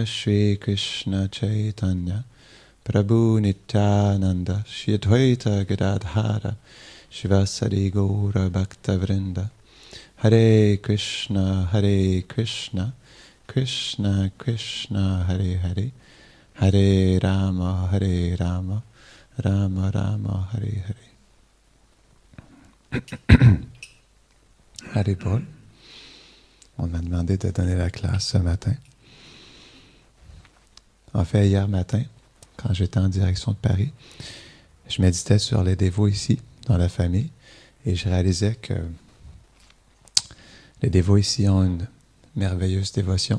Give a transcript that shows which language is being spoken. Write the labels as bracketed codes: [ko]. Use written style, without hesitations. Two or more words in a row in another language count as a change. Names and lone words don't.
[sa] श्रीकृष्ण चैतन्य प्रभु नित्यानन्द श्री अद्वैत गदाधर श्रीवासादि गौरभक्तवृन्द हरे कृष्ण कृष्ण कृष्ण हरे हरे हरे राम राम राम हरे हरे. Hare Paul. [fr] On m'a demandé de donner la classe ce matin. En fait, hier matin, quand j'étais en direction de Paris, je méditais sur les dévots ici, dans la famille, et je réalisais que les dévots ici ont une merveilleuse dévotion.